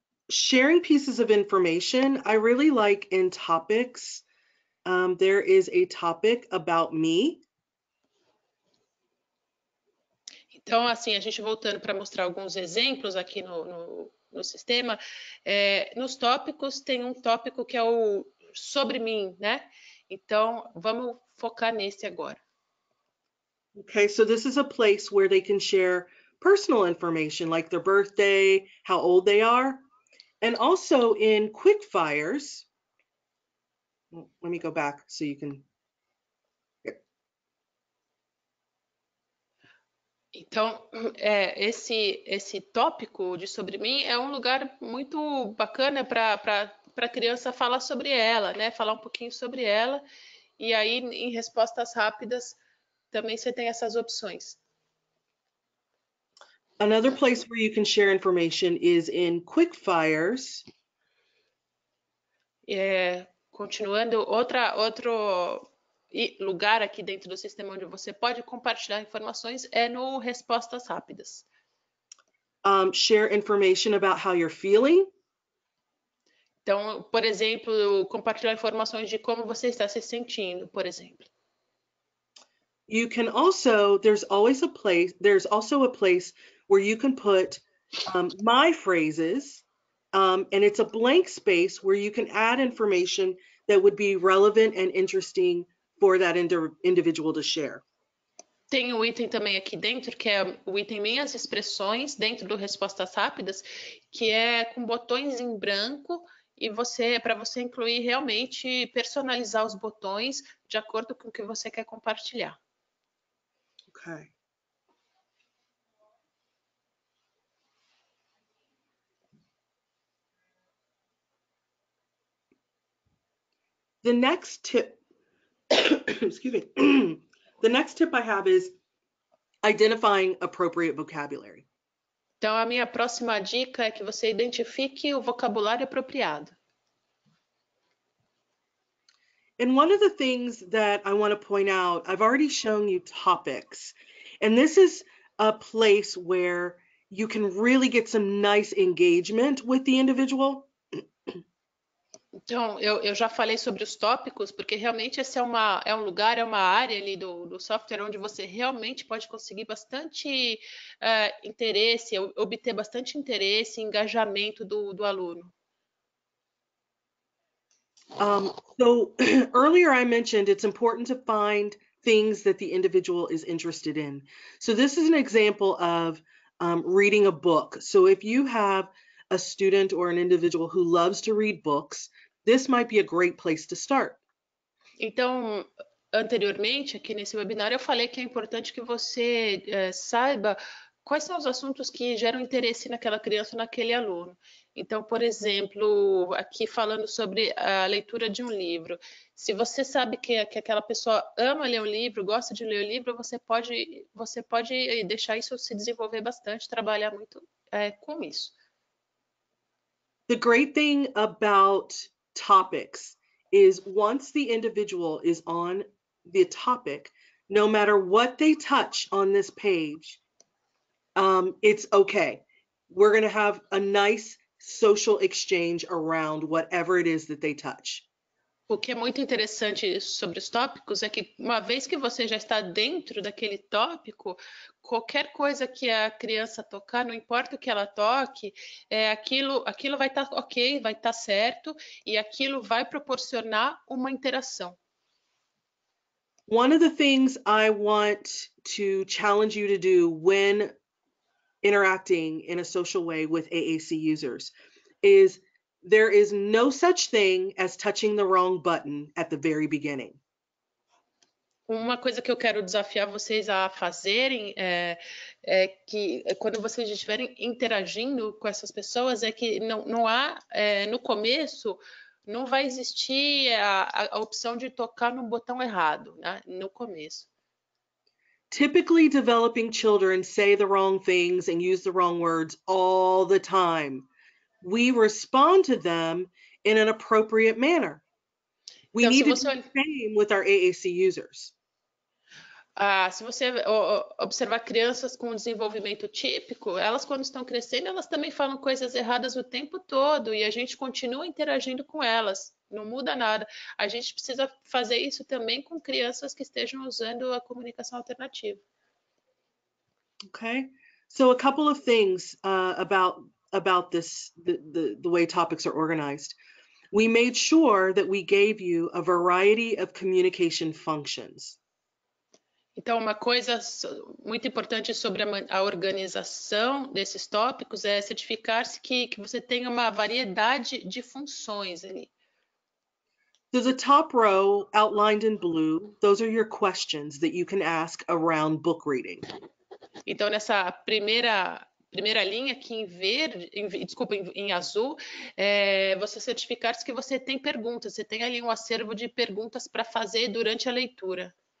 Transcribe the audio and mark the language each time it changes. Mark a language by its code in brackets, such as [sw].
[en] Sharing pieces of information, I really like in topics. There is a topic about me. [pt] Então, assim, a gente voltando para mostrar alguns exemplos aqui no sistema, nos tópicos tem um tópico que é o sobre mim, né? Então, vamos focar nesse agora. [en] Okay, so this is a place where they can share personal information like their birthday, how old they are, and also in quick fires. Let me go back so you can. [pt] Então, esse tópico de sobre mim é um lugar muito bacana para a criança falar sobre ela, né? Falar um pouquinho sobre ela. E aí, em respostas rápidas, também você tem essas opções. [en] Another place where you can share information is in quick fires. [pt] Continuando, outro lugar aqui dentro do sistema onde você pode compartilhar informações é no respostas rápidas. [en] Share information about how you're feeling. [pt] Então, por exemplo, compartilhar informações de como você está se sentindo, por exemplo. [en] You can also, there's also a place where you can put my phrases, and it's a blank space where you can add information that would be relevant and interesting for that individual to share. [pt] Tem um item também aqui dentro, que é o item minhas expressões, dentro do respostas rápidas, que é com botões em branco, e para você incluir realmente, personalizar os botões de acordo com o que você quer compartilhar. [en] Okay. The next tip, excuse me, the next tip I have is identifying appropriate vocabulary. [pt] Então, a minha próxima dica é que você identifique o vocabulário apropriado. [en] And one of the things that I want to point out, I've already shown you topics, and this is a place where you can really get some nice engagement with the individual. [pt] Então, eu já falei sobre os tópicos, porque realmente esse é um lugar, é uma área ali do software onde você realmente pode conseguir bastante interesse, obter bastante interesse e engajamento do aluno. [en] So earlier I mentioned it's important to find things that the individual is interested in. So this is an example of reading a book. So if you have a student or an individual who loves to read books, this might be a great place to start. [pt] Então, anteriormente, aqui nesse webinar, eu falei que é importante que você saiba quais são os assuntos que geram interesse naquela criança ou naquele aluno. Então, por exemplo, aqui falando sobre a leitura de um livro. Se você sabe que aquela pessoa ama ler um livro, gosta de ler o livro, você pode deixar isso se desenvolver bastante, trabalhar muito com isso. [en] The great thing about topics is once the individual is on the topic, no matter what they touch on this page, it's okay. We're going to have a nice social exchange around whatever it is that they touch. [pt] O que é muito interessante sobre os tópicos é que, uma vez que você já está dentro daquele tópico, qualquer coisa que a criança tocar, não importa o que ela toque, aquilo vai estar ok, vai estar certo, e aquilo vai proporcionar uma interação. [en] One of the things I want to challenge you to do when interacting in a social way with AAC users is there is no such thing as touching the wrong button at the very beginning. [pt] Uma coisa que eu quero desafiar vocês a fazerem é que quando vocês estiverem interagindo com essas pessoas, é que não há, no começo, não vai existir a opção de tocar no botão errado, né? No começo. [en] Typically, developing children say the wrong things and use the wrong words all the time. We respond to them in an appropriate manner. We [pt] Então, [en] need to [pt] você [en] do the same with our AAC users. [pt] Se você observar crianças com desenvolvimento típico, elas quando estão crescendo, elas também falam coisas erradas o tempo todo e a gente continua interagindo com elas, não muda nada. A gente precisa fazer isso também com crianças que estejam usando a comunicação alternativa. [en] Okay, so a couple of things about this, the way topics are organized. We made sure that we gave you a variety of communication functions. [pt] Então, uma coisa muito importante sobre a organização desses tópicos é certificar-se que você tenha uma variedade de funções ali. [en] So the top row outlined in blue, those are your questions that you can ask around book reading. [pt] Então, nessa primeira linha aqui em verde, desculpa, em azul, você certificar-se que você tem perguntas, você tem ali um acervo de perguntas para fazer durante a leitura.